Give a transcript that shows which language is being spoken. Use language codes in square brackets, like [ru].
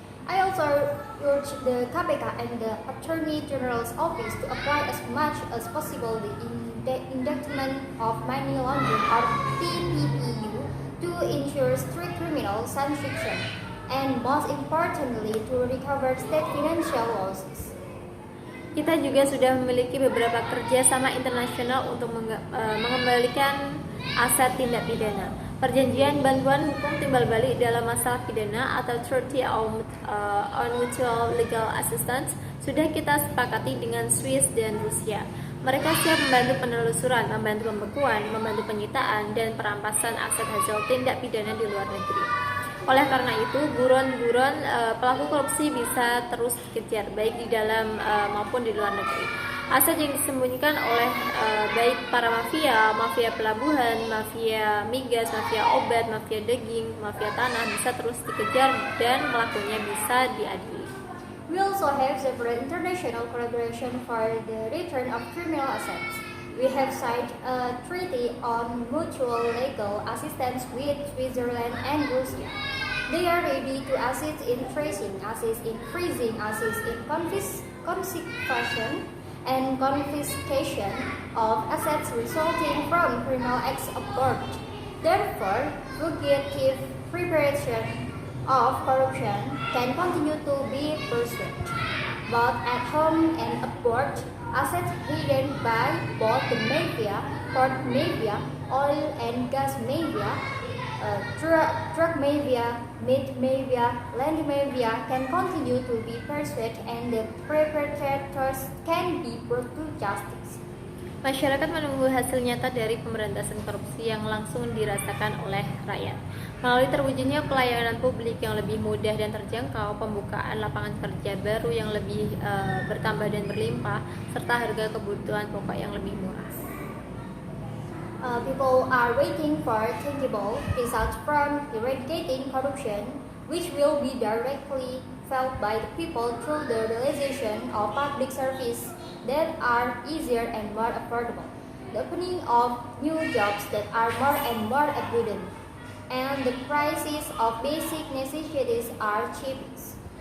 [en] I also urge the KPK and the Attorney General's Office to apply as much as possible the indictment of money laundering or TPPU to ensure strict criminal sanction and most importantly to recover state financial losses. [id] Kita juga sudah memiliki beberapa kerjasama internasional untuk mengembalikan aset tindak pidana. Perjanjian bantuan hukum timbal balik dalam masalah pidana atau Treaty on Mutual Legal Assistance sudah kita sepakati dengan Swiss dan Rusia. Mereka siap membantu penelusuran, membantu pembekuan, membantu penyitaan, dan perampasan aset hasil tindak pidana di luar negeri. Oleh karena itu, buron-buron pelaku korupsi bisa terus dikejar, baik di dalam maupun di luar negeri. Aset yang disembunyikan oleh baik para mafia pelabuhan, mafia migas, mafia obat, mafia daging, mafia tanah bisa terus dikejar dan pelakunya bisa diadili. [en] We also have several international collaboration for the return of criminal assets. We have signed a treaty on mutual legal assistance with Switzerland and Russia. They are ready to assist in tracing, assist in freezing, assist in confiscation and confiscation of assets resulting from criminal acts abroad. Therefore, fugitive preparation of corruption can continue to be pursued, both at home and abroad. Assets hidden by both the mafia, port mafia, oil and gas mafia, drug mafia, meat mafia, land mafia can continue to be pursued and the perpetrators can be brought to justice. [id] Masyarakat menunggu hasil nyata dari pemberantasan korupsi yang langsung dirasakan oleh rakyat. Melalui terwujudnya pelayanan publik yang lebih mudah dan terjangkau, pembukaan lapangan kerja baru yang lebih bertambah dan berlimpah, serta harga kebutuhan pokok yang lebih murah. [en] People are waiting for tangible results from eradicating corruption, which will be directly felt by the people through the realization of public service that are easier and more affordable, the opening of new jobs that are more and more abundant, and the prices of basic necessities are cheapest.